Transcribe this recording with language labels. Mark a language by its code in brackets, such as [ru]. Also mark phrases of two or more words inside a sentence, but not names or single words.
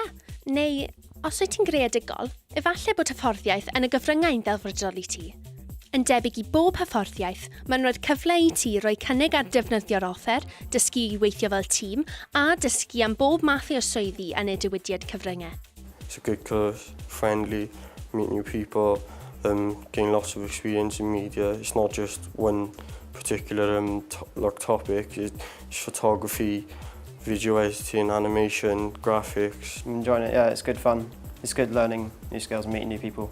[cy] Neu, os wyt ti'n greadigol, efallai bod hyfforddiaeth yn y gyfryngau'n ddelfrydol i ti. Yn debyg i bob hyfforddiaeth, mae'n rhoi'r cyfle i ti roi cynnig ar defnyddio'r offer, dysgu i weithio fel tîm, a dysgu am bob math o swyddi yn y diwydiad cyfryngau. [en] It's a good course, friendly, meet new people, gain lots of experience in media. It's not just one particular topic, it's photography, video editing, animation, graphics. I'm enjoying it, yeah, it's good fun. It's good learning new skills and meeting new people.